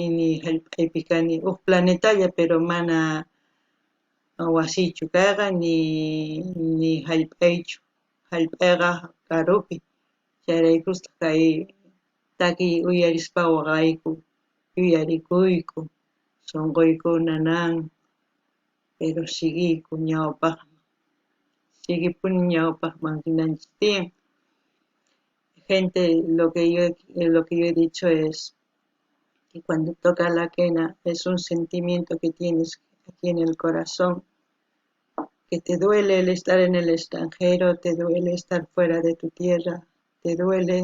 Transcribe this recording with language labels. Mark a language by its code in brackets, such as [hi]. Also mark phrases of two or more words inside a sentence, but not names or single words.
[qu] ni hallp'aypi kani huk planetalla pero mana wasiychu kayqa ni hallp'aychu hallp'ayqa karupi chayraykusqa kay takiy uyarispa waqayku yuyarikuyku sunquyku nanan pero siguiyku ñawpaqman siguipuni ñawpaqman rinanchis tiyan [es] gente lo que yo he dicho es que cuando toca la quena es un sentimiento que tienes aquí en el corazón que te duele el estar en el extranjero, te duele estar fuera de tu tierra, te duele.